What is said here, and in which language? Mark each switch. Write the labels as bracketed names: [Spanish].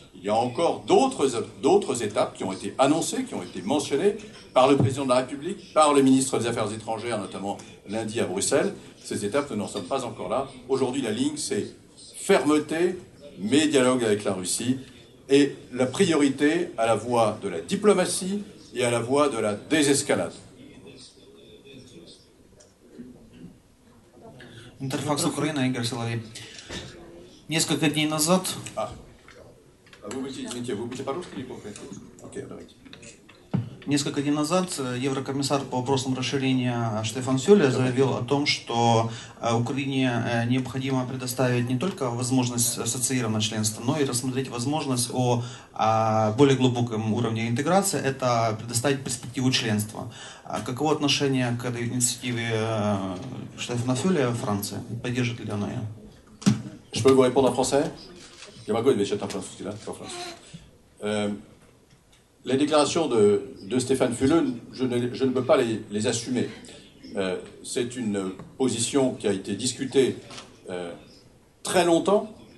[French] Il y a encore d'autres étapes qui ont été annoncées, qui ont été mentionnées par le président de la République, par le ministre des Affaires étrangères, notamment lundi à Bruxelles. Ces étapes, nous n'en sommes pas encore là. Aujourd'hui, la ligne, c'est fermeté, mais dialogue avec la Russie, et la priorité à la voie de la diplomatie et à la voie de la désescalade. [Russian] Интерфакс Украина, Игорь Соловей. Несколько дней назад... Извините, вы будете по-русски или по-украински? Окей, давайте. Несколько дней назад еврокомиссар по вопросам расширения Штефан Фюле заявил о том, что Украине необходимо предоставить не только возможность ассоциированного членства, но и рассмотреть возможность о более глубоком уровне интеграции, это предоставить перспективу членства. Каково отношение к этой инициативе Штефана Фюле в Франции? Поддержит ли она ее? [French] Je peux vous répondre en français? [Russian] Я могу отвечать [French] en français, là, en français. Les déclarations de Stéphane Füle, je ne peux pas les assumer. C'est une position qui a été discutée très longtemps.